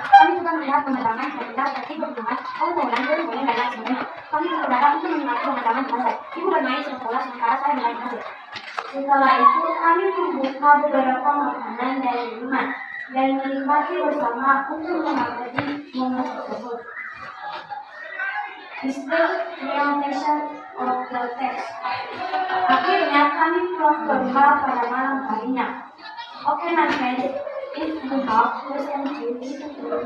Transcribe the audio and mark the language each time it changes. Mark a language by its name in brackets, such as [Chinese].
[Indonesian] Kami juga melihat pemandangan yang indah seperti pegunungan, pohon-pohonan, burung-burung, dan lain sebagainya. Kami berkendara untuk menikmati pemandangan di pantai. Ibu bermain sepak bola sementara saya bermain HP. Setelah itu, kami membuka beberapa makanan dan minuman dan menikmati bersama untuk menikmati momen tersebut. [English] This is the realization of the text. [Indonesian] Akhirnya kami pulang ke rumah pada malam harinya. [English] Okay, my friends, if you have questions, please do.